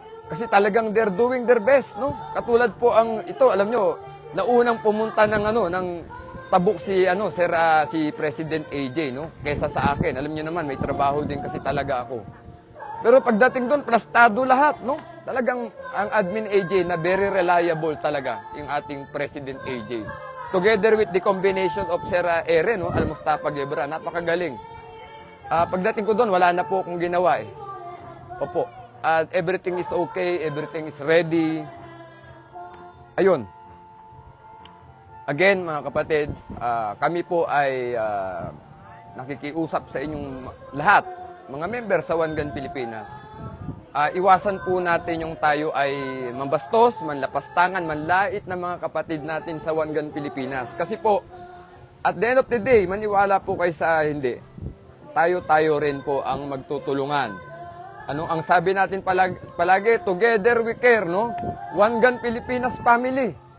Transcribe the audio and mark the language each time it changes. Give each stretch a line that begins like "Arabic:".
Filipino: Kasi talagang
English: they're doing their best, no?
Filipino: Katulad po ito, alam nyo, naunang pumunta ng tabuk si si President AJ, no? Kaysa sa akin. Alam niyo naman, may trabaho din kasi talaga ako. Pero pagdating doon, plastado lahat, no? Talagang ang Admin AJ na
English: very reliable
Filipino: talaga yung ating President AJ.
English: Together with the combination of Sir Ere, no? Al-Mustafa Gibran, napakagaling.
Filipino: Pagdating ko doon, wala na po akong ginawa eh. Opo.
English: Everything is okay, everything is ready.
Filipino: Ayun. Again, mga kapatid, kami po ay nakikiusap sa inyong lahat, mga member sa One Gun Pilipinas. Iwasan po natin yung tayo ay mambastos, manlapastangan, manlait na mga kapatid natin sa One Gun Pilipinas. Kasi po,
English: at the end of the day,
Filipino: maniwala po kayo sa hindi, tayo rin po ang magtutulungan. Ano ang sabi natin palagi?
English: Together we care, no? One Gun Pilipinas family.